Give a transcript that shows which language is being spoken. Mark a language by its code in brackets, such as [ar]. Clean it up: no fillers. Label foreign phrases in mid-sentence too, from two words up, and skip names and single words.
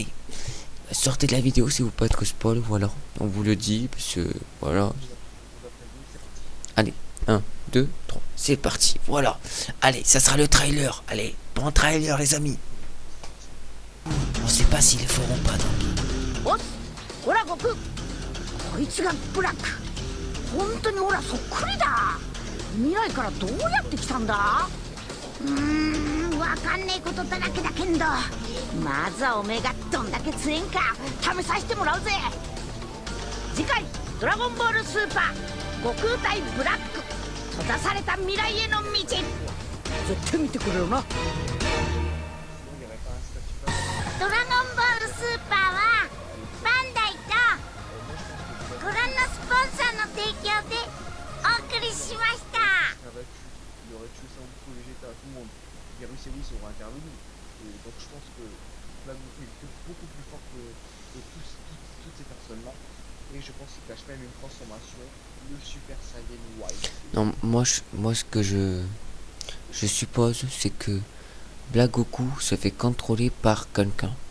[fr] Sortez de la vidéo si vous pas être spoil, voilà. On vous le dit, parce que voilà. On vous a prévenu, c'est parti. Allez, un 2 3 c'est parti, voilà. Allez, ça sera le trailer. Allez, bon trailer les amis. On sait pas s'ils le feront pas donc. [ja] おっほら悟空こいつがブラック本当にほらそっくりだ未来からどうやって来たんだわかんねえことだらけだけんどまずはおめえがどんだけ強えんか試させてもらうぜ次回「ドラゴンボールスーパー悟空対ブラック閉ざされた未来への道」絶対見てくれよな [fr] Sinon, il n'y aurait pas un statut pas mal. [ja] ドラゴンボールスーパーはバンダイと [fr] Moi, je pense que [ja] ご覧のスポンサーの提供でお送りしました。 [fr] il aurait tué ça en boucle Vegeta à tout le monde. Virus et Whis auraient intervenu. Et donc je pense que Black Goku est beaucoup plus fort que toutes ces personnes-là. Et je pense qu'il cache même une transformation, le Super Saiyan White. Non, moi ce que je suppose, c'est que Black Goku se fait contrôler par quelqu'un.